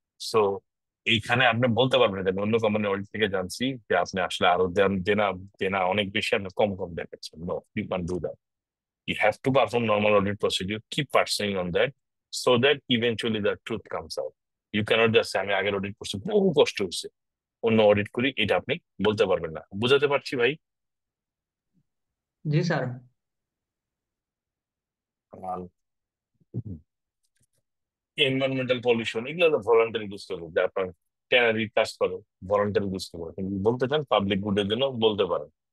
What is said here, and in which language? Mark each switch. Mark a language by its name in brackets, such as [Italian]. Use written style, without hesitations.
[Bangla] So এইখানে আপনি বলতে পারবেন যে আমি অন্য কোম্পানির অডিট থেকে জানছি যে আপনি আসলে আরো দেনা দেনা অনেক বেশি, আপনি কম কম দেখাচ্ছেন। [English] No, you can do that. You have to perform normal audit procedure, keep pursuing on that, so that eventually the truth comes out. You cannot just say [Bangla] আমি আগের অডিট করছি বহু কষ্ট হচ্ছে অন্য অডিট করি, এটা আপনি বলতে পারবেন না। বুঝাতে পারছি ভাই? জি স্যার। এনভায়রনমেন্টাল পলিউশন এগুলো তো ভলান্টারি ডিসক্লোজার, যে আপনার ট্যানারি কাজ করে ভলান্টারি ডিসক্লোজার, কিন্তু বলতে চান পাবলিক গুডের জন্য বলতে পারেন।